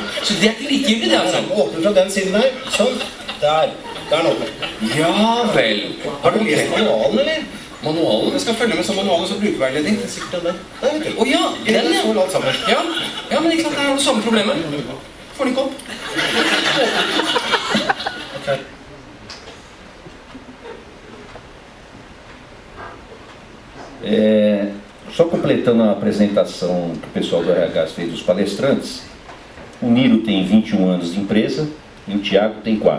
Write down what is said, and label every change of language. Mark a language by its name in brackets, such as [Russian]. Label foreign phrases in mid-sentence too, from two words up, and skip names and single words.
[Norwegian] Så det er ikke likegyldig, det, altså? Åpne fra den siden der. Sånn. Der. Der er den åpne. Ja vel. Har du lest manualen, eller? Manualen? Jeg skal følge med som manualen som brukerveiledning. Det er sikkert den der. Der, vet du. Åja, den, ja. Får alt sammen. Ja, men ikke sant, det er jo det samme problemet. Får den ikke opp. Ok. [Portuguese] Só completando a apresentação que o pessoal do RH fez dos palestrantes, o Niro tem 21 anos de empresa e o Thiago tem 4.